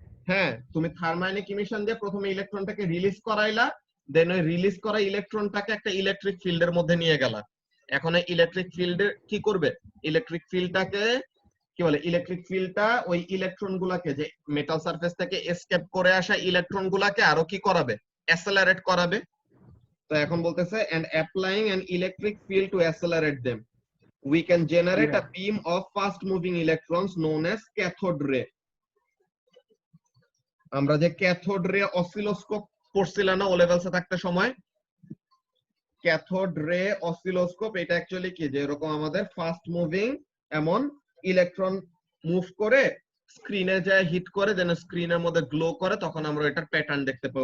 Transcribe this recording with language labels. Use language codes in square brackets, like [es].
[bn] হ্যাঁ, তুমি থার্মোআয়নিক ইমিশন দিয়ে প্রথমে ইলেকট্রনটাকে রিলিজ করাইলা, দেন ওই রিলিজ করা ইলেকট্রনটাকে একটা ইলেকট্রিক ফিল্ডের মধ্যে নিয়ে গেলা। এখন এই ইলেকট্রিক ফিল্ডে কি করবে, ইলেকট্রিক ফিল্ডটাকে কি বলে, ইলেকট্রিক ফিল্ডটা ওই ইলেকট্রন গুলাকে, যে মেটাল সারফেস থেকে এসকেপ করে আসা ইলেকট্রন গুলাকে আরো কি করাবে, অ্যাক্সেলারেট করাবে। তো এখন বলতেছে [en] and applying an electric field to accelerate them we can generate a beam of fast moving electrons known as cathode ray। [bn] আমরা যে ক্যাথোড রে অসিলোস্কোপ পড়ছিলাম না ও লেভেলসে থাকতে সময়, ক্যাথোড রে অসিলোস্কোপ এটা অ্যাকচুয়ালি কি, যে এরকম আমাদের ফাস্ট মুভিং এমন ইলেকট্রন মুভ করে স্ক্রিনে যায় হিট করে, দেন স্ক্রিনের মধ্যে গ্লো করে, তখন আমরা এটার প্যাটার্ন দেখতে পাই।